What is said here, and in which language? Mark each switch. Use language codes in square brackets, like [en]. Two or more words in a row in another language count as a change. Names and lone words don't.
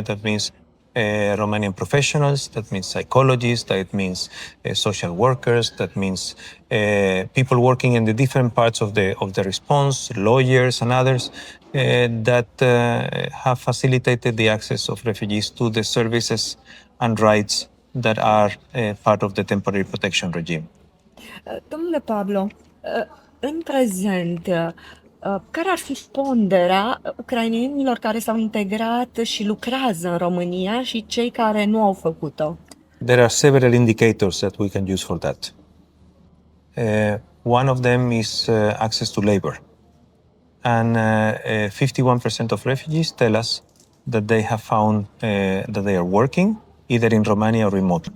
[en] That means Romanian professionals, that means psychologists, that means social workers, that means people working in the different parts of the response, lawyers and others that have facilitated the access of refugees to the services and rights that are part of the temporary protection regime. [ro] Domnule Pablo, în prezent, care ar fi ponderea ucrainenilor care s-au integrat și lucrează în România și cei care nu au făcut-o? [en] There are several indicators that we can use for that. One of them is access to labor. And 51% of refugees tell us that they have found that they are working either in Romania or remotely.